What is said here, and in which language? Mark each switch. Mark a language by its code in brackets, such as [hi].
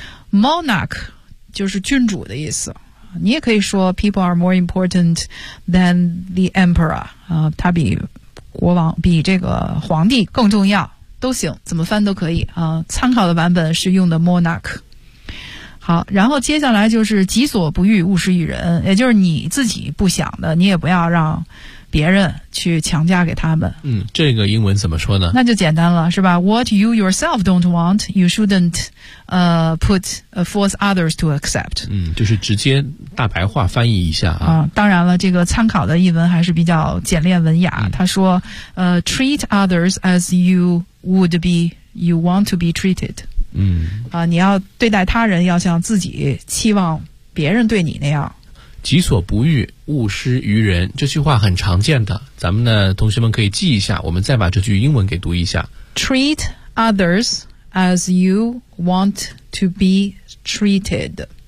[zh] monarch 就是君主的意思，你也可以说 [en] people are more important than the emperor [zh] 啊、他比国王比这个皇帝更重要，都行，怎么翻都可以啊、参考的版本是用的 monarch。好，然后接下来就是己所不欲勿施于人，也就是你自己不想的你也不要让别人去强加给他们。嗯，这个英文怎么说呢？那就简单了，是吧？ [en] What you yourself don't want, you shouldn't put force others to accept。 [zh] 嗯，就是直接大白话翻译一下啊、当然了，这个参考的译文还是比较简练文雅、他说 [en] treat others as you would be you want to be treated。嗯， [zh] 你要对待他人要像自己期望别人对你那样。己所不欲勿施于人，这句话很常见的，咱们的同学们可以记一下，我们再把这句英文给读一下。 [en] Treat others as you want to be treated，